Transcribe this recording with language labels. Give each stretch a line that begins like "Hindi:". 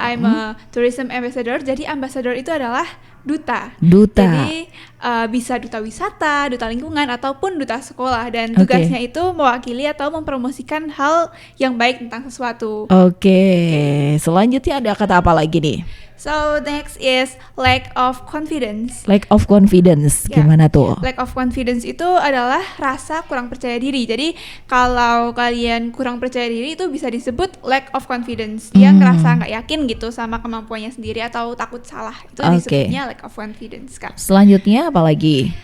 English: I'm a tourism ambassador.
Indonesian: Jadi ambassador itu adalah duta. Jadi bisa duta wisata, duta lingkungan, ataupun duta sekolah. Dan tugasnya itu mewakili atau mempromosikan hal yang baik tentang sesuatu. Oke. Selanjutnya ada kata apa lagi nih?
English: So next is lack of confidence. Lack of confidence,
Indonesian: gimana tuh? Lack of confidence itu adalah rasa kurang percaya diri. Jadi kalau kalian kurang percaya diri itu bisa disebut lack of confidence. Dia ngerasa nggak yakin gitu sama kemampuannya sendiri atau takut salah. Itu disebutnya lack of confidence, Kak. Selanjutnya apa lagi?